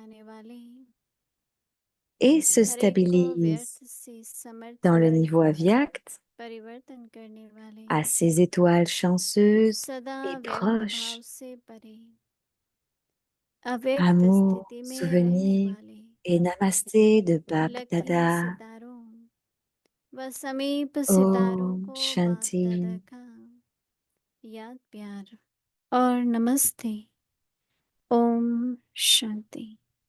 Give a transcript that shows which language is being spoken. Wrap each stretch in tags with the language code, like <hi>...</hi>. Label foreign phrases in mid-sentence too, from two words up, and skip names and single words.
<fr>et se stabilisent dans le niveau avyakt, à ces étoiles chanceuses et proches. Amour, souvenir et namasté de Bap Dada. Om Shanti.</fr> <hi>याद प्यार और नमस्ते ओम शांति।</hi>